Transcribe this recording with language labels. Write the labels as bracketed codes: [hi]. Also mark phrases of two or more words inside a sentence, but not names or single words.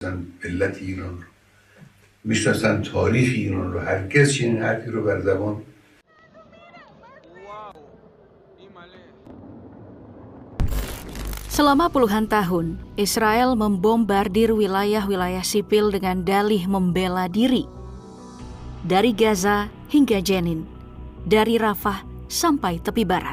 [fa] ملت ایران رو میشناسن، تاریخ ایران رو. هرگز چنین حرفی رو بر زبان. [id] Selama puluhan tahun, Israel membombardir wilayah-wilayah sipil dengan dalih membela diri. Dari Gaza hingga Jenin, dari Rafah sampai tepi barat.